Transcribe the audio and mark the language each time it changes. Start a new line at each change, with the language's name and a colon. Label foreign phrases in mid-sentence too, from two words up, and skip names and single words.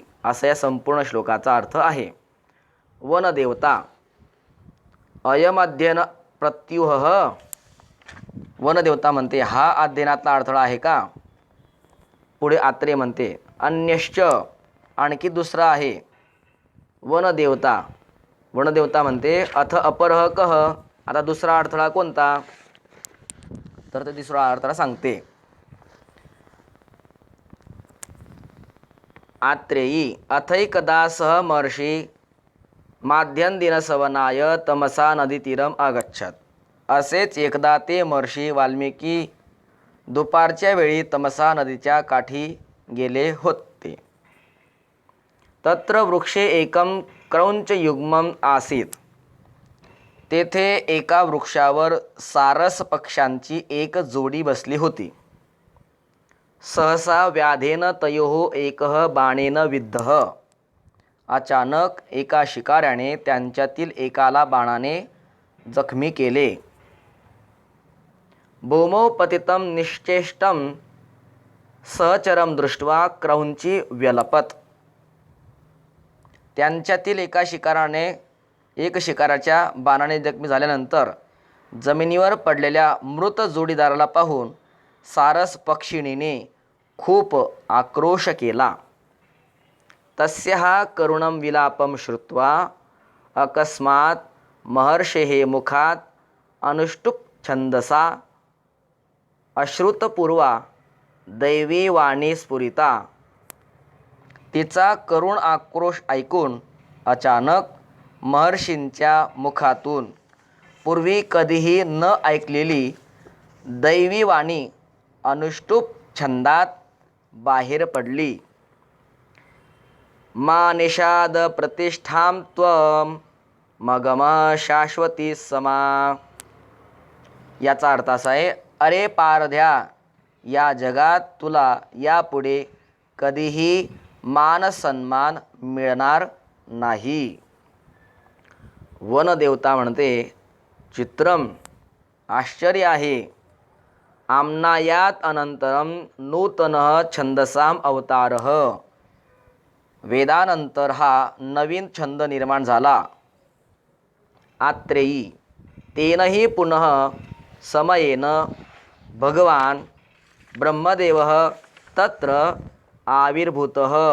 Marathi: असा या संपूर्ण श्लोकाचा अर्थ आहे.
Sanskrit: वनदेवता अयमध्ययन प्रत्युह.
Marathi: वनदेवता म्हणते हा अध्ययनातला अडथळा आहे का? पुढे आत्रे म्हणते अन्यश्च, आणखी दुसरा आहे. वनदेवता वनदेवता म्हणते
Sanskrit: अथ अपरः कः.
Marathi: आता दुसरा अडथळा कोणता? तर ते दुसरा अडथळा सांगते.
Sanskrit: आत्रेयी अथैकदा सह महर्षी माध्यन्दिनसवनाय तमसा नदीतीरम आगच्छत.
Marathi: असेच एकदा ते महर्षी वाल्मिकी दुपारच्या वेळी तमसा नदीच्या काठी गेले होते.
Sanskrit: तत्र वृक्षे एकम क्रौंचयुग्मम आसीत.
Marathi: तेथे एका वृक्षावर सारस पक्ष्यांची एक जोडी बसली होती.
Sanskrit: सहसा व्याधेन तयोः एकः बाणेन विद्धः.
Marathi: अचानक एका शिकाऱ्याने त्यांच्यातील एकाला बाणाने जखमी केले.
Sanskrit: भूमौ पतितं निश्चेष्टं सहचरं दृष्ट्वा क्रौंची व्यलपत.
Marathi: त्यांच्यातील एका शिकाराच्या बाणाने जखमी झाल्यानंतर जमिनीवर पडलेल्या मृत जोडीदाराला पाहून सारस पक्षिणीने खूप आक्रोश केला.
Sanskrit: तस्याः करुणं विलापं श्रुत्वा अकस्मात् महर्षेः मुखात अनुष्टुप् छंदसा अश्रुतपूर्वा दैवी वाणी स्फुरिता.
Marathi: तिचा करुण आक्रोश ऐकून अचानक महर्षींच्या मुखातून पूर्वी कधीही न ऐकलेली दैवी वाणी अनुष्टुप छंदात बाहेर पडली.
Sanskrit: मा निषाद प्रतिष्ठां त्वं मगम शाश्वती समा.
Marathi: याचा अर्थ असा आहे, अरे पारध्या, या जगात तुला यापुढे कधीही मान सन्मान मिळणार नाही. वनदेवता म्हणते चित्रम, आश्चर्य आहे.
Sanskrit: आम्नायात अनंतरम नूतनः छंदसाम अवतारः.
Marathi: वेदानंतर हा नवीन छंद निर्माण झाला.
Sanskrit: आत्रेयी तेनही पुनः समयेन भगवान ब्रह्मदेवः तत्र आविर्भूतः.